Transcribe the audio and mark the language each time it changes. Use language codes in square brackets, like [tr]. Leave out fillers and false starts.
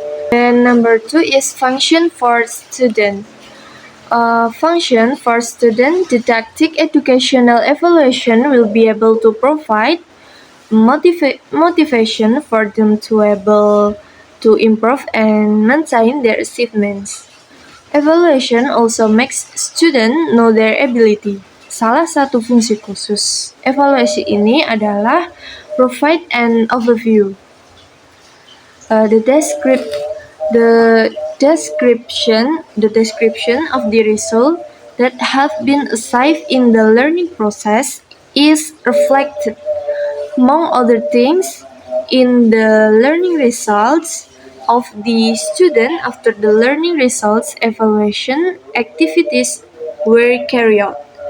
[en] And number two is function for student. Function for student didactic educational evaluation will be able to provide motivation for them to able to improve and maintain their achievements. Evaluation also makes students know their ability. [id] Salah satu fungsi khusus evaluasi ini adalah [en] provide an overview. The description of the result that have been achieved in the learning process is reflected, among other things, in the learning results of the student after the learning results evaluation activities were carried out.